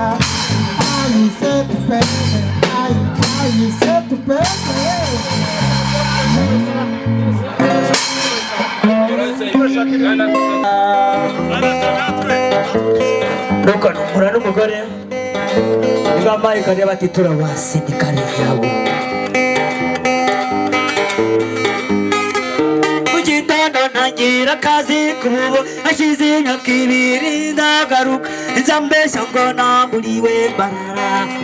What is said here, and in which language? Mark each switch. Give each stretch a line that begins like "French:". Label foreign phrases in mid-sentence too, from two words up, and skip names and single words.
Spanish: Ay, se te pega. Ay, se te pega.
Kinyarwanda: nuko numura n'umugore ntibambaye kare bati turabasindikane yabo mu gitondo ntangira akazi kubo hashize imyaka ibiri ndagaruka nza mbeshya ngo namburiwe barara